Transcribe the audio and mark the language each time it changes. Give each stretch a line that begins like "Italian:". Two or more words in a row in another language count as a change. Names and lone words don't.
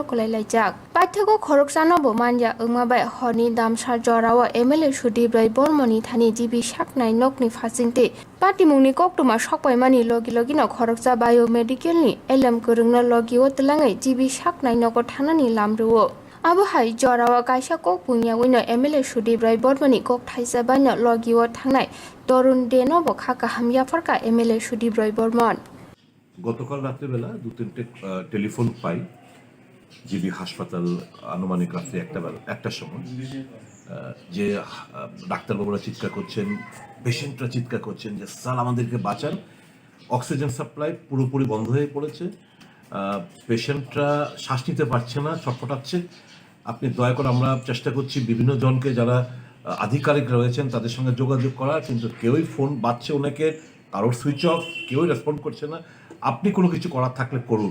Kok Borok: kolai laijak paithako khoroksa no bo manya ongma bai horni damsar jorao MLA Sudip Rai Bormoni thani jibi saknai nokni phasingte patimungni koktuma sokpaimani logi no khoroksa biomedical ni elam kerengna logi o tlangai jibi saknai noko thanani lamruo abo hai jorao kaisa kok punya wino MLA Sudip Rai Bormoni kok thaisa baino logi o thangnai torun deno bo khaka hamya farka MLA Sudip Rai Bormon
Bangla: গতকাল রাত্রেবেলা 2-3টে টেলিফোন পাই জিবি হাসপাতাল আনুমানিক রাত্রে একটার সময় যে ডাক্তারবাবুরা চিৎকার করছেন, পেশেন্টরা চিৎকার করছেন যে স্যার আমাদেরকে বাঁচান, অক্সিজেন সাপ্লাই পুরোপুরি বন্ধ হয়ে পড়েছে, পেশেন্টরা শ্বাস নিতে পারছে না, ছটফটাচ্ছে, আপনি দয়া করে আমরা চেষ্টা করছি বিভিন্ন জনকে যারা আধিকারিক রয়েছেন তাদের সঙ্গে যোগাযোগ করার, কিন্তু কেউই ফোন বাজছে ওনাকে, কারোর
English: switch off,
Bangla: কেউই রেসপন্ড করছে না, আপনি কোনো কিছু করার থাকলে করুন।